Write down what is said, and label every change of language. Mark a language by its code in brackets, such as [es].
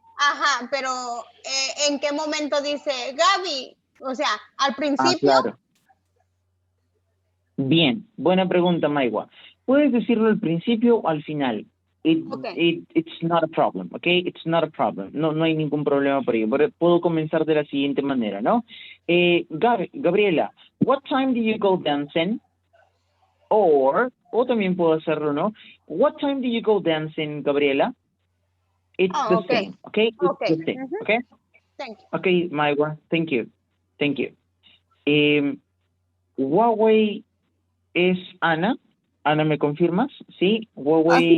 [es] ajá, pero ¿en qué momento dice Gaby? O sea, ¿al Ah, principio? claro. Bien, buena pregunta, Maigua. [en] Puedes decirlo al principio o al final. It's not a problem, okay? It's not a problem. [es] No hay ningún problema por ello. Puedo comenzar de la siguiente manera, ¿no? [en] Gabriela, what time do you go dancing? [es] O también puedo hacerlo, ¿no? [en] What time do you go dancing, Gabriela? It's the same, okay? It's the same, okay? Thank you. Okay, Maigua, thank you. Thank you. [es] Huawei es Ana. Ana, ¿me confirmas? Sí, Huawei